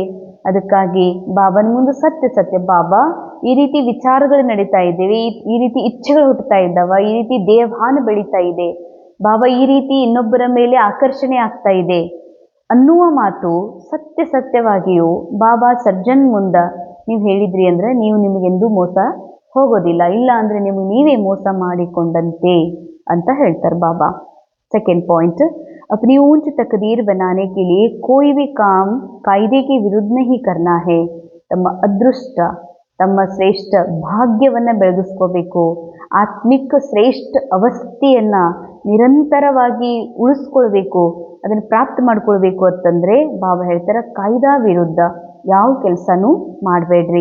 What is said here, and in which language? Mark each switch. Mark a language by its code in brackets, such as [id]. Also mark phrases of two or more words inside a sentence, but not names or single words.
[kn] ಅದಕ್ಕಾಗಿ ಬಾಬನ ಮುಂದೆ ಸತ್ಯ ಬಾಬಾ, ಈ ರೀತಿ ವಿಚಾರಗಳು ನಡೀತಾ ಇದ್ದೇವೆ, ಈ ರೀತಿ ಇಚ್ಛೆಗಳು ಹುಟ್ಟುತ್ತಾ ಇದ್ದಾವ, ಈ ರೀತಿ ದೇಹಭಾನ ಬೆಳೀತಾ ಇದೆ ಬಾಬಾ, ಈ ರೀತಿ ಇನ್ನೊಬ್ಬರ ಮೇಲೆ ಆಕರ್ಷಣೆ ಆಗ್ತಾ ಇದೆ ಅನ್ನುವ ಮಾತು ಸತ್ಯವಾಗಿಯೂ ಬಾಬಾ ಸರ್ಜನ್ ಮುಂದೆ ನೀವು ಹೇಳಿದ್ರಿ ಅಂದರೆ ನೀವು ನಿಮಗೆಂದೂ ಮೋಸ ಹೋಗೋದಿಲ್ಲ, ಇಲ್ಲ ಅಂದರೆ ನಿಮಗೆ ನೀವೇ ಮೋಸ ಮಾಡಿಕೊಂಡಂತೆ ಅಂತ ಹೇಳ್ತಾರೆ ಬಾಬಾ. [en] second point, [hi] अपनी ऊंच तकदीर बनाने के लिए कोई भी काम कायदे के विरुद्ध नहीं करना है. [kn] ತಮ್ಮ ಅದೃಷ್ಟ, ತಮ್ಮ ಶ್ರೇಷ್ಠ ಭಾಗ್ಯವನ್ನು ಬೆಳಗಿಸ್ಕೋಬೇಕು, ಆತ್ಮಿಕ ಶ್ರೇಷ್ಠ ಅವಸ್ಥೆಯನ್ನು ನಿರಂತರವಾಗಿ ಉಳಿಸ್ಕೊಳ್ಬೇಕು, ಅದನ್ನು ಪ್ರಾಪ್ತ ಮಾಡ್ಕೊಳ್ಬೇಕು ಅಂತಂದರೆ ಬಾಬಾ ಹೇಳ್ತಾರೆ ಕಾಯ್ದಾ ವಿರುದ್ಧ ಯಾವ ಕೆಲಸನೂ ಮಾಡಬೇಡ್ರಿ.